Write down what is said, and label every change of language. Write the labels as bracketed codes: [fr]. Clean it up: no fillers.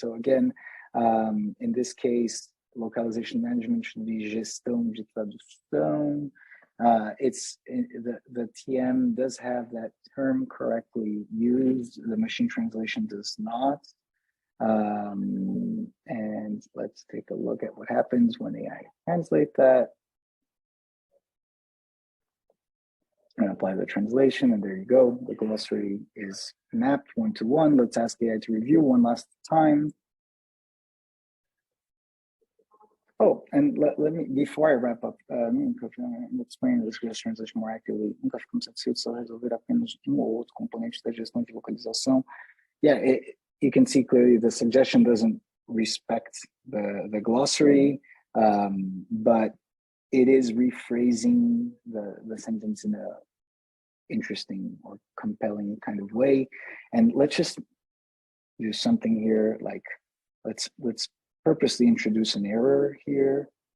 [en] So again, in this case, localization management should be [pt] gestão de tradução. [en] The TM does have that term correctly used. The machine translation does not. And let's take a look at what happens when AI translate that. And apply the translation, and there you go. The glossary is mapped 1-to-1. Let's ask AI to review one last time. Oh, and let me, before I wrap up, explain this translation more accurately. [pt] Nunca ficamos satisfeitos ao resolver apenas ou outro componente da gestão de localização. [en] Yeah, you can see clearly the suggestion doesn't respect the glossary, but it is rephrasing the sentence in a interesting or compelling kind of way. And let's just do something here, like let's purposely introduce an error here.